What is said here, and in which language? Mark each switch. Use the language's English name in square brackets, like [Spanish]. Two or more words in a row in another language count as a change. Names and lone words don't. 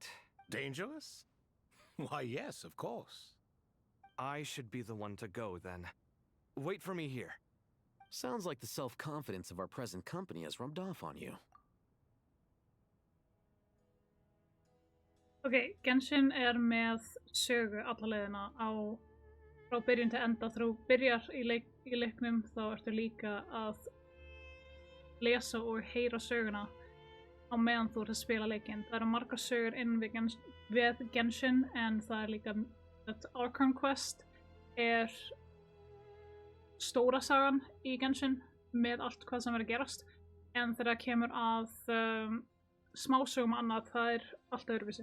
[English] Dangerous? Why, yes, of course. I should be the one to go, then. Wait for me here. Sounds like the self-confidence of our present company has rubbed off on you. [Icelandic] Ok, Genshin með sögu alla leiðina frá byrjun til enda. Þegar þú byrjar í leiknum þá ertu líka að lesa og heyra söguna á meðan þú ert að spila leikinn. Það eru margar sögur inn við Genshin en það er líka Archon Quest er stóra sagan í Genshin með allt hvað sem er að gerast, en þegar það kemur að smásögum og annað, það er allt öðruvísi.